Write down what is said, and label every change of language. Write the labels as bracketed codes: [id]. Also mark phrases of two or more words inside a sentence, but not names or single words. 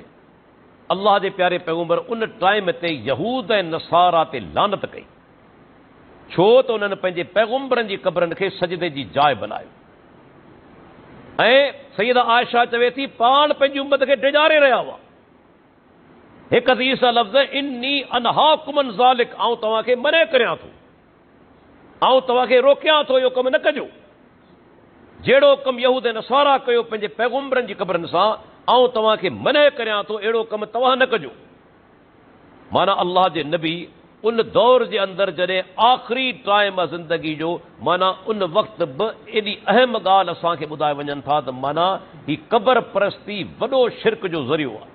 [sd] अल्लाह जे प्यारे पैगम्बर उन टाइम ते यहूद ऐं नसारा ते लानत कई, छो त उन्हनि पंहिंजे पैगम्बरनि जी क़बरनि खे सजदे जी जाइ बनायो। ऐं सैयदा आयशा चवे थी पाण पंहिंजी उम्मत खे डिॼारे रहिया हुआ। हिकु हदीस जा लफ़्ज़, [ar] إني أنهاكم عن ذلك, [sd] आउं तव्हांखे मने करियां थो, आउं तव्हांखे रोकियां थो, इहो कमु न कजो। जहिड़ो कमु यहूद ऐं नसारा कयो पंहिंजे पैगम्बरनि जी क़बरनि सां, आउं तव्हांखे मने करियां थो, अहिड़ो कमु तव्हां न कजो। माना अल्लाह जे नबी उन दौर जे अंदरि जॾहिं आख़िरी टाइम आहे ज़िंदगी जो, माना उन वक़्तु बि एॾी अहम ॻाल्हि असांखे ॿुधाए वञनि था त माना ही क़बर परस्ती वॾो शिरक जो ज़रियो आहे।